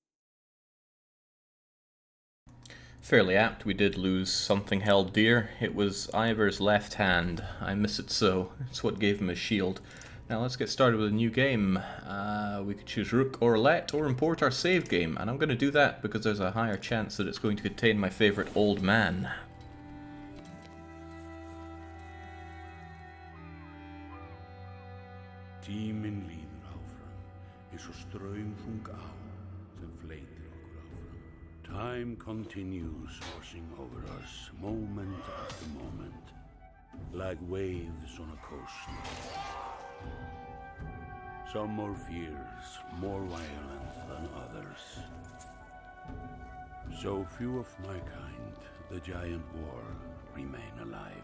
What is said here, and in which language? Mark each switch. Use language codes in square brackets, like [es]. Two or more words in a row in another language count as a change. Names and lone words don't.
[en] Fairly apt, we did lose something held dear. It was Ivor's left hand. I miss it so. It's what gave him his shield. Now let's get started with a new game. We could choose Rook or Let or import our save game, and I'm going to do that because there's a higher chance that it's going to contain my favourite old man. [is] Tíminn líður áfram, eins og straumþung á sem fleytir okkur áfram. [en] Time continues washing over us, moment after moment, like waves on a coast. Some more fierce, more violent than others. So few of my kind, the giant war, remain alive.